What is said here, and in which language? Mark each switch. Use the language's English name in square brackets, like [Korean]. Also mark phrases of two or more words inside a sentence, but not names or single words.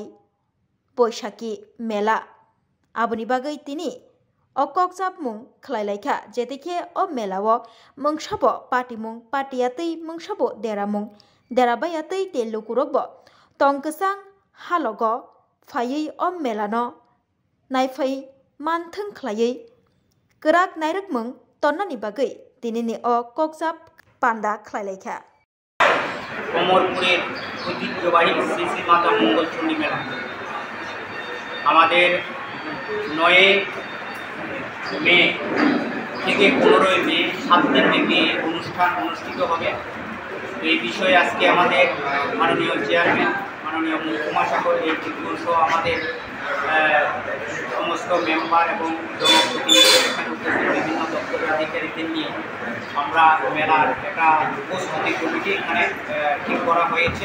[Kok Borok] Boishaki Mela Abuni Bagai Tini o Kokjap Mung Khlailaicha Jetike o Melao Mungsabo Party Mung Partiatei Mungsabo Deramung Derabayatei Telukurogbo Tongkasang Halogo Fayei o Melano Naifai Manthung Klayei Kerak Nairak Mung Tonnani Bagai Tinini o Kokjap Panda Khlailaicha [Bangla] অমরপুরের ঐতিহ্যবাহী শ্রী শ্রী মাতা মঙ্গলচণ্ডী মেলা আমাদের 9 মে থেকে 15 মে 7 দিন থেকে অনুষ্ঠান অনুষ্ঠিত হবে। এই বিষয়ে আজকে আমাদের মাননীয় চেয়ারম্যান মাননীয় মহকুমা শাসক এই দিবস আমাদের সমস্ত মেম্বার এবং জনপ্রতিনিধি এখানে উপস্থিত বিভিন্ন দপ্তরের আধিকারিকদের নিয়ে আমরা মেলার একটা উপস্থিতি কমিটি এখানে ঠিক করা হয়েছে।